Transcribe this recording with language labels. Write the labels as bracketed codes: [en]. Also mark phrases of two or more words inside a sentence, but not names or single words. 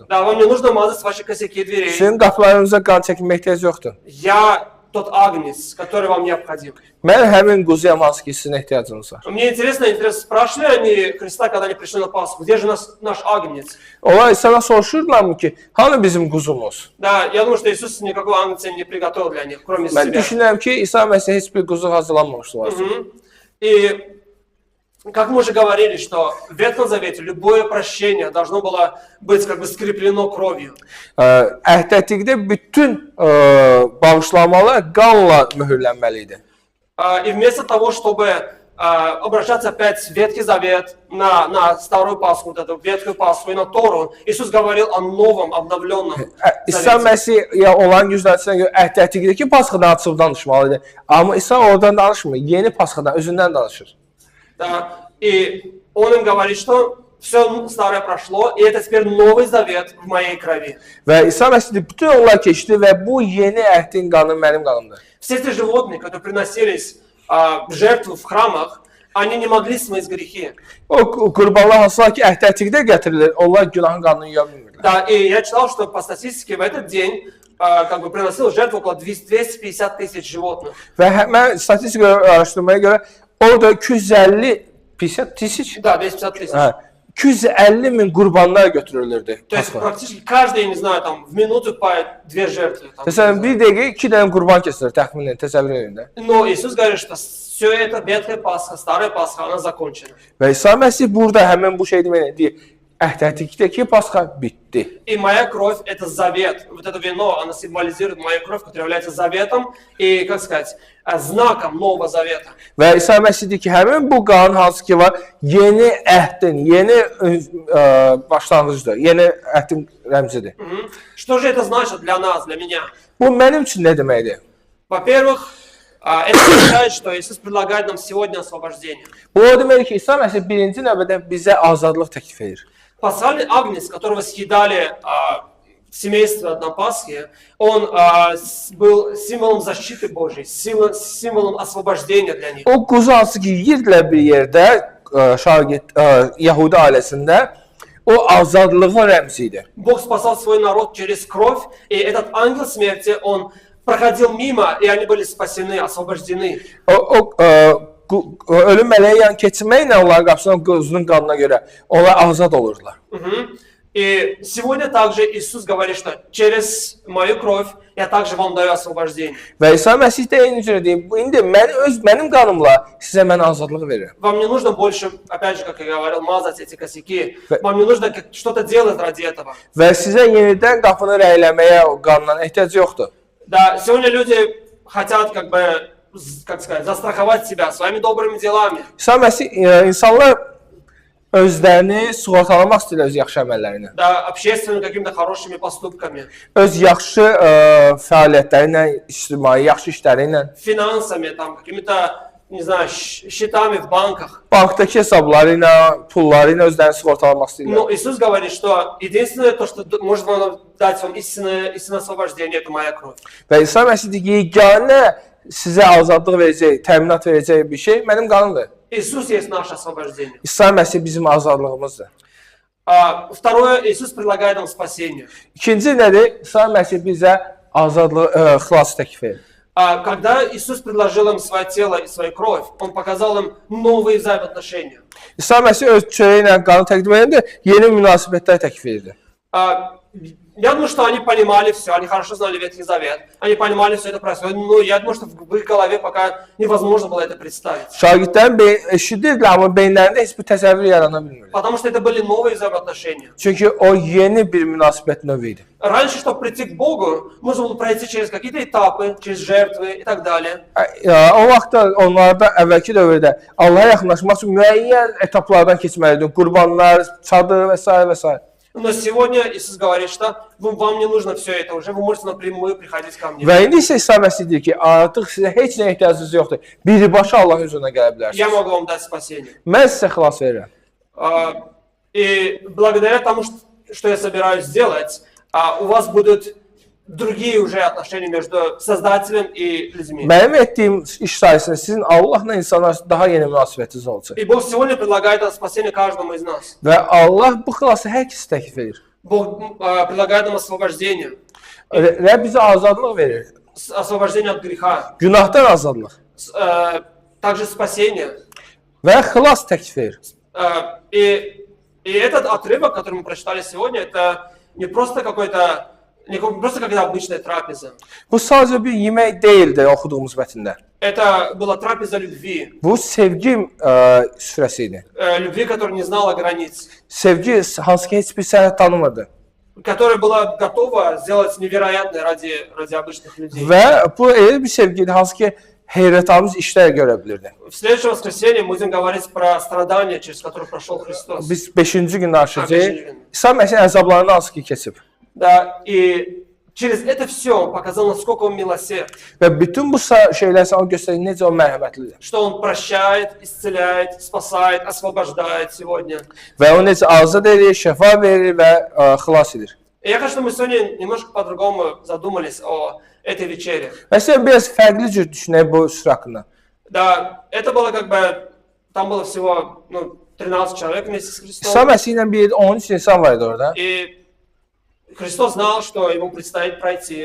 [ru] Да, вам не нужно мазать ваши косяки дверей. [az] Sizin qapılarınıza qan çəkilmə ehtiyac yoxdur. [ru] Я тот агнец, который вам необходим. [az] Mən həmin quzuyam hansı ki sizin ehtiyacınız var. [ru] Мне интересно, спрашивали они Христа, когда они пришли на Пасху, где же наш агнец? [az] Onlar İsa'dan soruşurlarmı ki, hanı bizim quzumuz? [ru] Да, я думаю, что Иисус никакого агнца не приготовил для них, кроме [az] Mən [ru] себя. [az] düşünürəm ki, İsa Məsih heç bir quzu hazırlanmamışdı var. [ru] И как мы уже говорили, что в Ветхом Завете любое прощение должно было быть как бы скреплено кровью. [az] Əhdətikdə bütün bağışlamalar qanla mühürlənməli idi. [ru] И вместо того, чтобы обращаться опять в Ветхий Завет, на Старую Пасху, вот эту Ветхую Пасху и на Тору, Иисус говорил о новом, обновленном [az] İsa [ru] Завете. [az] Məsih olan gözləntisinə görə əhdətikdəki Pasxadan açıb danışmalı idi. Amma İsa oradan danışmır, yeni Pasxadan, özündən danışır. [ru] Да, и Он им говорит, что все старое прошло, и это теперь Новый Завет в моей крови. [az] Və İsa Məsih bütün onlar keçdi və bu yeni əhdin qanı mənim qanımdır. [ru] Все эти животные, которые приносились в жертву в храмах, они не могли смыть грехи. [az] O qurbanlar hansılar ki əhdətikdə gətirilir, onlar günahın qanını yuya bilmirlər. [ru] Да, и я читал, что по статистике в этот день как бы приносил жертву около 250 тысяч животных. [az] Və mən statistik araşdırmaya görə orada 250 tisic, [ru] Да, 250 тысяч. [az] 250 min qurbanlar götürülürdü. [ru] То есть практически каждый, я не знаю, там в минуту по 2 жертвы. Там, [az] Məsələn, bir dəqiqə 2 dənə qurban kesilir təxminən, təsəvvür edin də. [ru] Но Иисус говорит, что все это Ветхая Пасха, Старая Пасха, она закончена. [az] Və İsa Məsih burada həmin bu şey deməklə deyir, əhdətikdəki Pasxa bitdi. [ru] И моя кровь – это завет. Вот это вино, оно символизирует мою кровь, которая является заветом и, как сказать, знаком Нового Завета. [az] Və İsa Məsih deyir ki, həmin bu qanun hansı ki var, yeni əhdin, yeni başlanğıcdır, yeni əhdin rəmzidir. [ru] Что же это значит для нас, для меня? [az] Bu mənim üçün nə deməkdir? [ru] Во-первых, это означает, что Иисус предлагает нам сегодня освобождение. [az] Bu o deməkdir ki, İsa Məsih birinci növbədə bizə azadlıq təklif edir. [ru] Пасхальный агнец, которого съедали семейство на Пасхе, он был символом защиты Божьей, символом освобождения для них. [az] O quzu hansı ki yeyirdilər bir yerdə, Yahudi ailəsində, o azadlığın rəmzi idi. [ru] Бог спасал свой народ через кровь, и этот ангел смерти, он проходил мимо, и они были спасены, освобождены. [az] Ölüm mələyi yan keçməklə onların qapısından quzunun qanına görə onlar azad olurlar. [ru] И сегодня также Иисус говорит, что через мою кровь я также вам даю освобождение. [az] Və İsa Məsih də eyni cürə deyir, indi mənim qanımla sizə mən azadlıq verirəm. [ru] Вам не нужно больше, опять же, как я говорил, мазать эти косяки. Вам не нужно что-то делать ради этого. [az] Və sizə yenidən qapını rəyləməyə o qandan ehtiyac yoxdur. [ru] Да, сегодня люди хотят, как сказать, застраховать себя своими добрыми делами. [az] İsa Məsih insanlar özlərini sığortalamaq istəyirlər öz yaxşı əməllərini. [ru] Да, общественными какими-то хорошими поступками. [az] Öz yaxşı fəaliyyətləri ilə, ictimai yaxşı işləri ilə, [ru] Финансами, там, какими-то, не знаю, счетами в банках. [az] bankdakı hesabları ilə, pulları ilə özlərini sığortalamaq istəyirlər. [ru] Но Иисус говорит, что единственное, то, что может вам дать вам истинное освобождение, это моя кровь. [az] Və İsa Məsih deyir ki, yeganə sizə azadlıq verəcək, təminat verəcək bir şey mənim qanımdır. [ru] Иисус есть наше освобождение. [az] İsa Məsih bizim azadlığımızdır. [ru] Второе, Иисус предлагает нам спасение. [az] İkinci nədir? İsa Məsih bizə azadlıq, xilas təklif edir. [ru] Когда Иисус предложил им свое тело и свою кровь, Он показал им новые взаимоотношения. [az] İsa Məsih öz çörəyi ilə qanı təqdim edəndə yeni münasibətlər təklif edir. [ru] Я думаю, что они понимали все, они хорошо знали Ветхий Завет, они понимали все это происходит, но я думаю, что в их голове пока невозможно было это представить. [az] Şagirdlərin eşidirlər, amma beyinlərində heç bir təsəvvür yarana bilmirlər. [ru] Потому что это были новые взаимоotnошения. [az] Çünki o yeni bir münasibət növü idi. [ru] Раньше, чтобы прийти к Богу, нужно было пройти через какие-то этапы, через жертвы и так далее. [az] O vaxtda onlarda əvvəlki dövrdə Allaha yaxınlaşmaq üçün müəyyən etaplardan keçməlidir. Qurbanlar, çadır və s. və s. [ru] Но сегодня Иисус говорит, что вам не нужно все это уже, вы можете напрямую приходить ко мне. [az] Və indi isə İsa Məsih deyir ki, artıq sizə heç nə ehtiyacınız yoxdur. Birbaşa Allahın huzuruna gələ bilərsiniz. [ru] Я могу вам дать спасение. [az] Mən sizə xilas verirəm. [ru] И благодаря тому, что я собираюсь сделать, у вас будут другие уже отношения между Создателем и людьми. [az] Mənim etdiyim iş sayəsində sizin Allahla insanlar daha yeni münasibətiniz olacaq. [ru] И Бог сегодня предлагает это спасение каждому из нас. [az] Və Allah bu xilası hər kəsə təklif edir. [ru] Бог предлагает нам освобождение. [az] Rəbb bizə azadlıq verir. [ru] освобождение от греха, [az] günahdan azadlıq [ru] также спасение. [az] və xilas təklif edir. [ru] И этот отрывок, который мы прочитали сегодня, это не просто какая-то обычная трапеза. [az] Bu sadəcə bir yemək deyildi oxuduğumuz mətndə. [ru] Это была трапеза любви. [az] Bu sevgi süfrəsi idi. [ru] Любви, которая не знала границ. [az] Sevgi hansı ki heç bir sərhəd tanımırdı. [ru] Которая была готова сделать невероятное ради обычных людей. [az] Və bu elə bir sevgi idi hansı ki heyrətamiz işlər görə bilirdi. [ru] В следующее воскресенье мы будем говорить про страдания, через которые прошел Христос. [az] Biz 5-ci gün danışacağıq. beşinci gün. İsa Məsih əzablarını hansı ki keçib. [ru] Да, и через это все он показал, насколько он милосерд. [az] Və bütün bu şeylər sənə göstərir necə o mərhəmətlidir. [ru] Что он прощает, исцеляет, спасает, освобождает сегодня. [az] Və o necə azad edir, şəfa verir və xilas edir. [ru] И я хочу, чтобы мы сегодня немножко по-другому задумались о этой вечере. [az] Məsələn, biraz fərqli cür düşünək bu süfrə haqqında. [ru] Да, это было там было всего 13 человек вместе с [az] İsa [ru] Христом. [az] Məsih ilə bir 13 insan var idi orada. [ru] И Христос знал, что ему предстоит пройти.